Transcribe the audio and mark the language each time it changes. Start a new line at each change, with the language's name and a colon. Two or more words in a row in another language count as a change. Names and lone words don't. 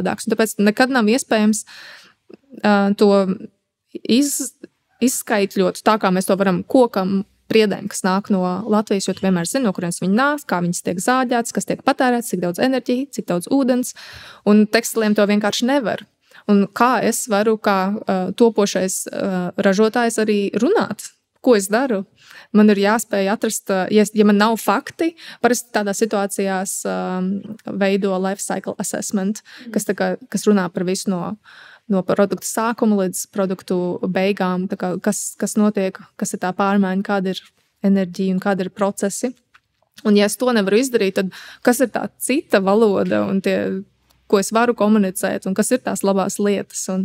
Latvian: Un tāpēc nekad nav iespējams to izskaitļot tā, kā mēs to varam kokam, priedēm, kas nāk no Latvijas, jo tu vienmēr zini, no kurienes viņi nāk, kā viņas tiek zāģētas, kas tiek patērēts, cik daudz enerģija, cik daudz ūdens. Un tekstiliem to vienkārši nevar. Un kā es varu, kā topošais ražotājs arī runāt, ko es daru? Man ir jāspēj atrast, ja man nav fakti, parasti tādās situācijās veido
English: life cycle assessment,
Latvian: kas runā par visu no produktu sākuma līdz produktu beigām, kas notiek, kas ir tā pārmaiņa, kāda ir enerģija un kāda ir procesi. Un ja es to nevaru izdarīt, tad kas ir tā cita valoda un tie, ko es varu komunicēt, un kas ir tās labās lietas.